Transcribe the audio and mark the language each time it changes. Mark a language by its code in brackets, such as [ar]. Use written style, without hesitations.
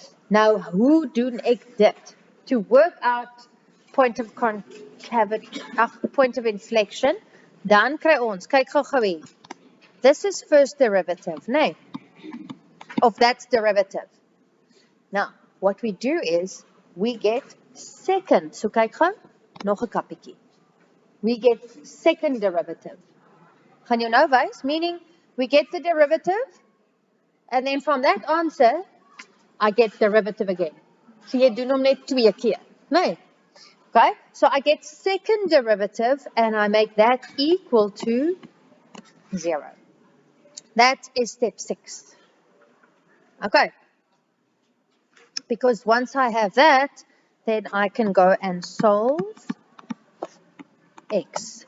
[af] Nou, hoe doen ek dit? [en] To work out point of concavity, point of inflection, [af] dan kry ons, kyk gou hier. [en] This is first derivative, nee. Of that's derivative. Now, what we do is we get second. [af] So kyk gou, nog 'n kappietjie. [en] We get second derivative. [af] Gaan jou nou wys? [en] Meaning, we get the derivative, and then from that answer, I get derivative again. [af] So jy doen hom net 2 keer, nee. [en] Okay, so I get second derivative, and I make that equal to 0. That is step 6. Okay. Because once I have that, then I can go and solve x.